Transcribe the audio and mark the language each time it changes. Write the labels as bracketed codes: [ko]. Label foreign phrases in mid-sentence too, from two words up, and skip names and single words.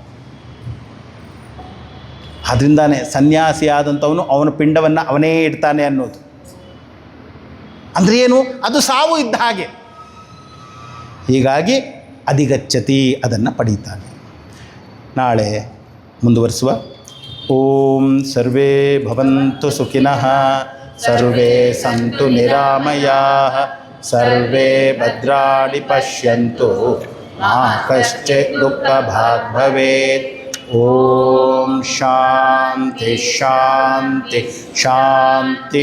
[kn] ಅದರಿಂದಾನೇ ಸನ್ಯಾಸಿ ಆದಂಥವನು ಅವನ ಪಿಂಡವನ್ನು ಅವನೇ ಇಡ್ತಾನೆ ಅನ್ನೋದು. ಅಂದರೆ ಏನು? ಅದು ಸಾವು ಇದ್ದ ಹಾಗೆ. ಹೀಗಾಗಿ ಅಧಿಗಚ್ಚತಿ, ಅದನ್ನು ಪಡೀತಾನೆ. ನಾಳೆ ಮುಂದುವರಿಸುವ. [sa] ಓಂ ಸರ್ವೇ ಭವಂತು ಸುಖಿನಃ, ಸರ್ವೇ ಸಂತು ನಿರಾಮಯಾಃ, ಸರ್ವೇ ಭದ್ರಾಣಿ ಪಶ್ಯಂತು, ಮಾ ಕಶ್ಚಿತ್ ದುಃಖಭಾಗ್ ಭವೇತ್. ಓಂ ಶಾಂತಿ ಶಾಂತಿ ಶಾಂತಿ.